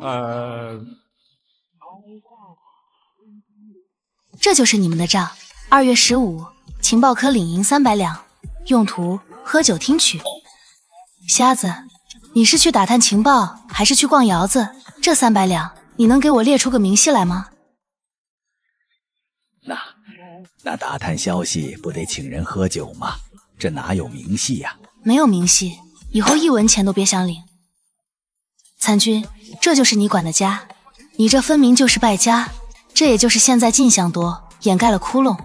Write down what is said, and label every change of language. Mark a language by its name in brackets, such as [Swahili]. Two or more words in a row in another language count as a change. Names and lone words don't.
[Chinese] 這就是你們的賬。2月15，情報科領銀300兩，用途喝酒聽曲。瞎子，你是去打探情報，還是去逛窑子？這300 兩，你能給我列出個明細來嗎？那打探消息不得請人喝酒嗎？這哪有明細呀？沒有明細，以後1文錢都別想領。參軍，這就是你管的家，你這分明就是敗家，這也就是現在進項多，掩蓋了窟窿。